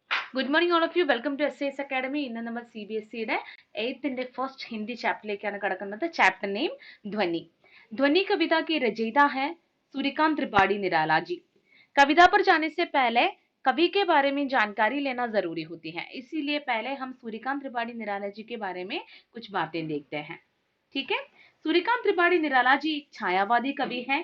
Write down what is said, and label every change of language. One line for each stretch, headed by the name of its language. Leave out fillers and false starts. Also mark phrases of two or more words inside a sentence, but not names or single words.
English: Good morning, all of you. Welcome to SAS Academy.
Malayalam: ഇന്ന് നമ്മൾ CBSE എയ്ത്തിന്റെ
English: first Hindi
Malayalam: ചാപ്റ്ററിലേക്കാണ് കടക്കുന്നത്.
English: chapter name ധ്വനി.
Hindi: ध्वनि कविता की रचयिता है सूर्यकांत त्रिपाठी निराला जी. कविता पर जाने से पहले कवि के बारे में जानकारी लेना जरूरी होती है, इसीलिए पहले हम सूर्यकांत त्रिपाठी निराला जी के बारे में कुछ बातें देखते हैं. ठीक है. सूर्यकांत त्रिपाठी निराला जी एक छायावादी कवि हैं.